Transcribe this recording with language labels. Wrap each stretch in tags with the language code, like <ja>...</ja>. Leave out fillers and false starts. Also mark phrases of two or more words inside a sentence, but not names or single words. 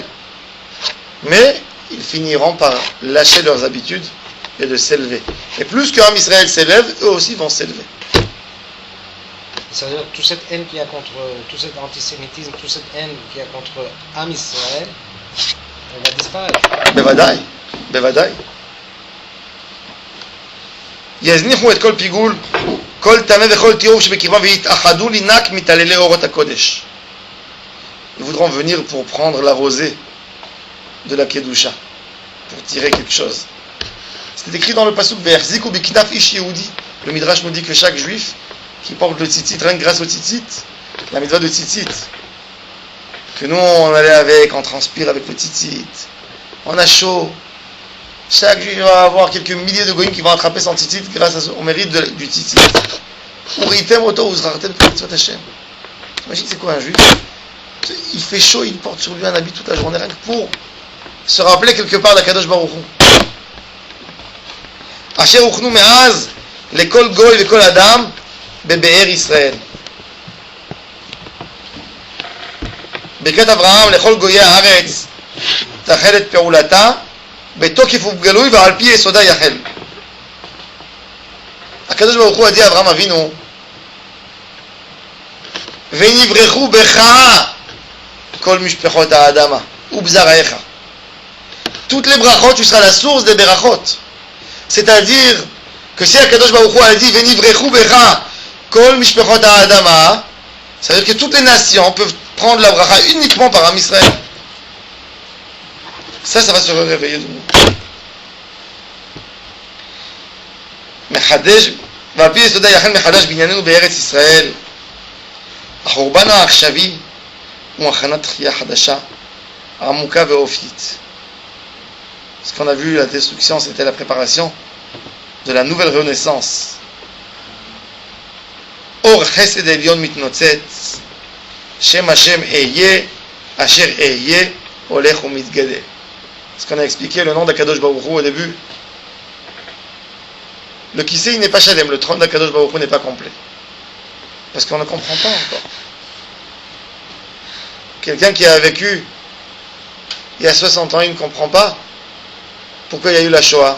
<fr>Mais ils finiront par lâcher leurs habitudes et de s'élever. Et plus qu'en Israël s'élève, eux aussi vont s'élever. C'est-à-dire toute cette haine qu'il y a contre, tout cet antisémitisme, toute cette haine qu'il y a contre Am Israël, elle va disparaître.</fr> <he>בוודאי, בוודאי. יזניחו את כל פיגול, כל טמא וכל טיוב שבקרבם ויתאחדו לינק מתעללי אורות הקודש.</he> <fr>Ils voudront venir pour prendre la rosée de la Kedusha, pour tirer quelque chose. C'est écrit dans le pasuk</fr> <he>והחזיקו בכנף איש יהודי.</he> <fr>Le Midrash nous dit que chaque juif qui porte le tzitzit, rien que grâce au tzitzit, la mitzvah de tzitzit, que nous on allait avec, on transpire avec le tzitzit, on a chaud. Chaque juif va avoir quelques milliers de goïms qui vont attraper son tzitzit grâce au mérite du tzitzit.</fr> <he>וראיתם אותו וזכרתם מצות השם.</he> <fr>Imagine c'est quoi un juif? Il fait chaud, il porte sur lui un habit toute la journée rien que pour se rappeler quelque part d'Akadosh Baruch Hu.</fr> <he>אשר הוכנו מאז לכל גוי וכל אדם בבאר ישראל. ברכת אברהם לכל גויי הארץ תחל את פעולתה בתוקף ובגלוי ועל פי יסודה יחל. הקדוש ברוך הוא הודיע אברהם אבינו ונברכו בך כל משפחות האדמה ובזרעיך.</he> <fr>Toutes les brachot, tu seras la source des berachot. C'est-à-dire que si Akadosh Baruch Hu a dit</fr> <he>ונברכו בך כל משפחות האדמה,</he> <fr>ça veut dire que toutes les nations peuvent prendre la bracha uniquement par Am Israël. Ça va se réveiller de nous.</fr> <he>מחדש, ועל פי יסודה יחל מחדש בענייננו בארץ ישראל. החורבן העכשווי הוא הכנת תחייה חדשה, עמוקה ואופית.</he> <fr>Ce qu'on a vu, la destruction, c'était la préparation de la nouvelle renaissance.</fr> <he>אור חסד עליון מתנוצץ, שם השם אהיה, אשר אהיה, הולך ומתגלה.</he> <fr>Ce qu'on a expliqué, le nom d'Akadosh Baruch Hu au début. Le Kisei n'est pas Shalem, le trône d'Akadosh Baruch Hu n'est pas complet. Parce qu'on ne comprend pas encore. Quelqu'un qui a vécu il y a 60 ans, il ne comprend pas pourquoi il y a eu la Shoah.</fr>